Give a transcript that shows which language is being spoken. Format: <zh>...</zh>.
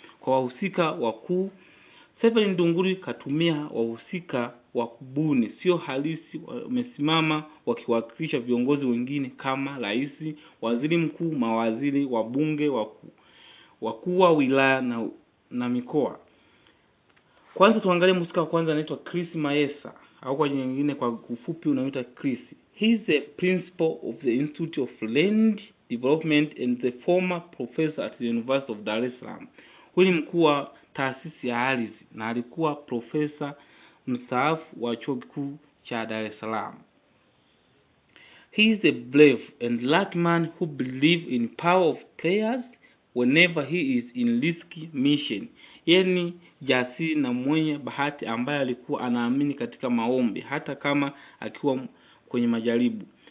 <sw>Kwa wahusika wakuu, Severine Ndunguru katumia wahusika wa kubuni, sio halisi, wamesimama wakiwakilisha viongozi wengine kama rais, waziri mkuu, mawaziri, wabunge, wakuu wa wilaya na mikoa. Kwanza tuangalie mhusika wa kwanza, anaitwa Chris Mayesa, au kwa jina lingine kwa ufupi unaitwa Chris.</sw> <en>He is the principal of the Institute of Land Development and the former professor at the University of Dar es Salaam.</en> <sw>Huyu ni mkuu wa taasisi ya ardhi na alikuwa profesa mstaafu wa chuo kikuu cha Dar es Salaam.</sw> <en>He is a brave and lucky man who believes in power of prayers whenever he is in risky mission.</en> <sw>Yeye jasiri na mwenye bahati ambaye alikuwa anaamini katika maombi hata kama akiwa kwenye majaribu.</sw>